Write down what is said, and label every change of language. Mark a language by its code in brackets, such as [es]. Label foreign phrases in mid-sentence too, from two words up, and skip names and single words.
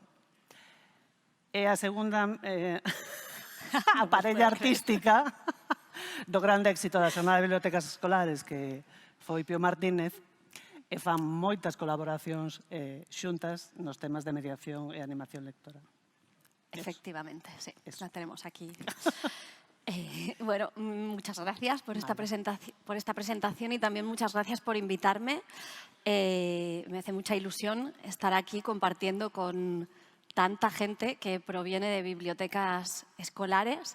[gl] É a segunda a parella artística do grande éxito da Xornada de Bibliotecas Escolares que foi Pío Martínez, e fan moitas colaboracións xuntas nos temas de mediación e animación lectora. [es] Efectivamente, sí, la tenemos aquí. Bueno, muchas gracias por esta presentación y también muchas gracias por invitarme. Me hace mucha ilusión estar aquí compartiendo con tanta gente que proviene de bibliotecas escolares.